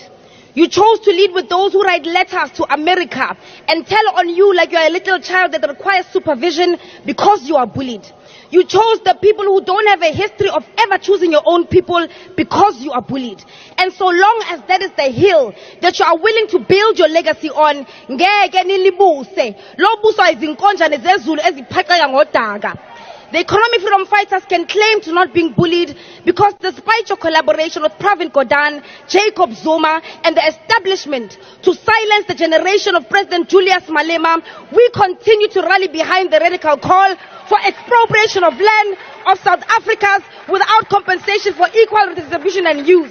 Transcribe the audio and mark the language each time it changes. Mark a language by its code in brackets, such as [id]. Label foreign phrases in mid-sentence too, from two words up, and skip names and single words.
[en] You chose to lead with those who write letters to America and tell on you like you are a little child that requires supervision because you are bullied. You chose the people who don't have a history of ever choosing your own people because you are bullied. And so long as that is the hill that you are willing to build your legacy on, [zu] ngeke nilibuse. Lo buso izinkonja nezezulu eziphaxeka ngodaga. [en] The economic freedom fighters can claim to not being bullied because despite your collaboration with Pravin Gordhan, Jacob Zuma, and the establishment to silence the generation of President Julius Malema, we continue to rally behind the radical call for expropriation of land of South Africans without compensation for equal redistribution and use.